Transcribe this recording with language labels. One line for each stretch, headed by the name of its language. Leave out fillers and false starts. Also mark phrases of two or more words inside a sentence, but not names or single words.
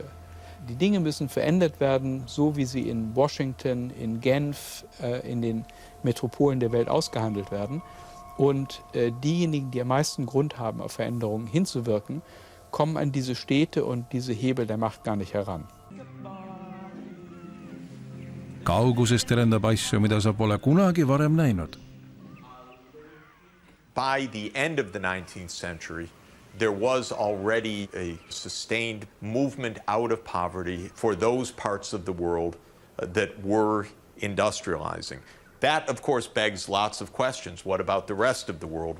German: Die Dinge müssen verändert werden, so wie sie in Washington, in Genf, in den Metropolen der Welt ausgehandelt werden. Und diejenigen, die am meisten Grund haben, auf Veränderungen hinzuwirken, kommen an diese Städte und diese Hebel der Macht gar nicht heran.
Estonian: Kaugusest terendab asju, mida sa pole kunagi varem näinud.
English: By the end of the 19th century, there was already a sustained movement out of poverty for those parts of the world that were industrializing. That, of course, begs lots of questions. What about the rest of the world?